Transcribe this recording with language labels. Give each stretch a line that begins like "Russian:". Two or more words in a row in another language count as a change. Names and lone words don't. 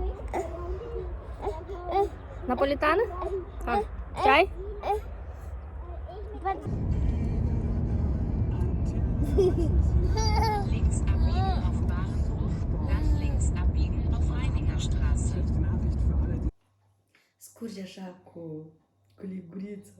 Romanian: Napolitană? Ha. Ceai?
German: Links abbiegen auf Bahnhof, dann links abbiegen auf Reiningerstraße.
Romanian: Scurge așa cu lingurița.